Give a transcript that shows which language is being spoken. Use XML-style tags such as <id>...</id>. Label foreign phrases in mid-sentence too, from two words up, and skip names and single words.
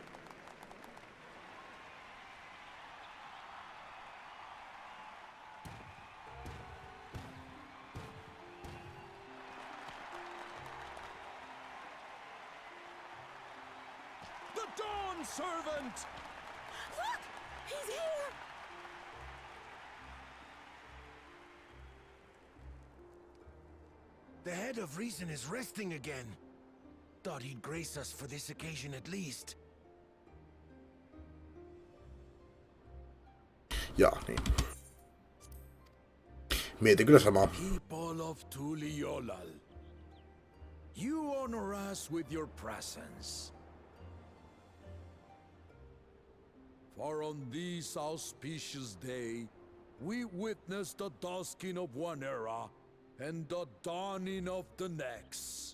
<en>The Dawn Servant! Look! He's here! The head of reason is resting again. Thought he'd grace us for this occasion at least.</en> <fi>Jaa, niin. Mietin kyllä samaa.</fi> <en>People of Tuli. You honor us with your presence. For on this auspicious day, we witness the dusking of one era and the dawning of the next.</en>